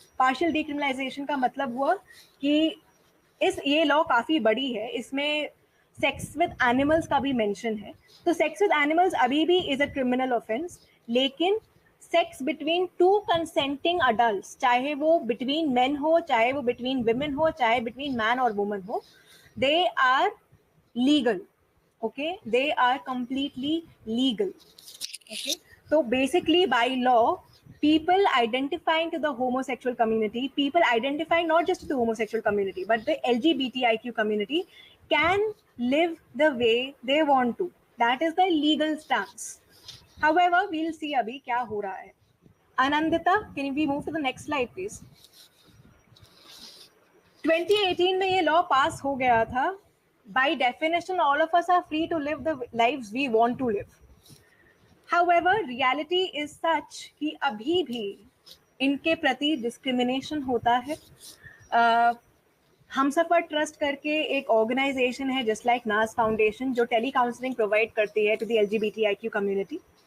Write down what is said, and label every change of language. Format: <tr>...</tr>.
<hi>Partial decriminalisation का मतलब हुआ कि ये लॉ काफ़ी बड़ी है, इसमें सेक्स विद एनिमल्स का भी मेंशन है।</hi> <en>तो sex with animals</en> <hi>अभी भी</hi> <en>is a criminal offence,</en> <hi>लेकिन</hi> <en>Sex between two consenting adults, चाहे वो between men हो, चाहे वो बिटवीन विमेन हो, चाहे बिटवीन मैन और वुमन हो, they are legal. Okay, they are completely legal. Okay, so basically by law, people identifying to the homosexual community, people identifying not just to the homosexual community but the LGBTIQ community, can live the way they want to. That is the legal stance. However, we'll see</en> <hi>abhi kya ho raha hai.</hi> <en>Anandita, can we move to the next slide please?</en> <hi>2018 में ये law पास हो गया था।</hi> <en>By definition, all of us are free to live the lives we want to live. However, reality is such</en> <hi>कि अभी भी इनके प्रति डिस्क्रिमिनेशन होता है। हमसफर ट्रस्ट करके एक ऑर्गेनाइजेशन है जस्ट लाइक नाज फाउंडेशन, जो टेली काउंसलिंग प्रोवाइड करती है</hi> <en>To the LGBTIQ community.</en>